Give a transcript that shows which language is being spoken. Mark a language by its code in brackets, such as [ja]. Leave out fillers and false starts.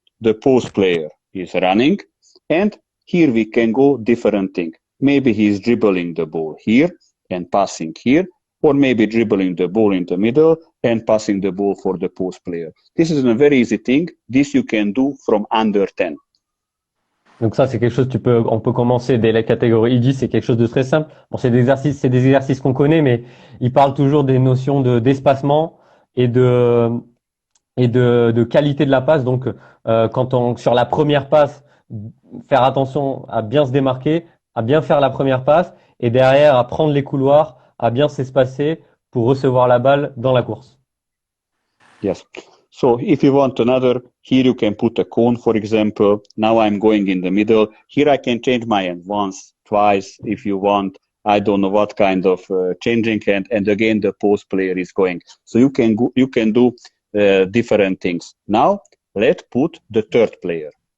[en] The post player is running and here we can go different thing. Maybe he is dribbling the ball here and passing here, or maybe dribbling the ball in the middle and passing the ball for the post player. This is a very easy thing. This you can do from under 10. [fr] Donc ça, c'est quelque chose on peut commencer dès la catégorie I10, c'est quelque chose de très simple. Bon, c'est des exercices qu'on connaît, mais il parle toujours des notions d'espacement et de qualité de la passe. Donc, sur la première passe, faire attention à bien se démarquer, à bien faire la première passe et derrière à prendre les couloirs, à bien s'espacer pour recevoir la balle dans la course. [en] Yes. So if you want another, here you can put a cone, for example. Now I'm going in the middle. Here I can change my hand once, twice, if you want. I don't know what kind of changing hand. And again, the post player is going. So you can do different things. Now let's put the third player.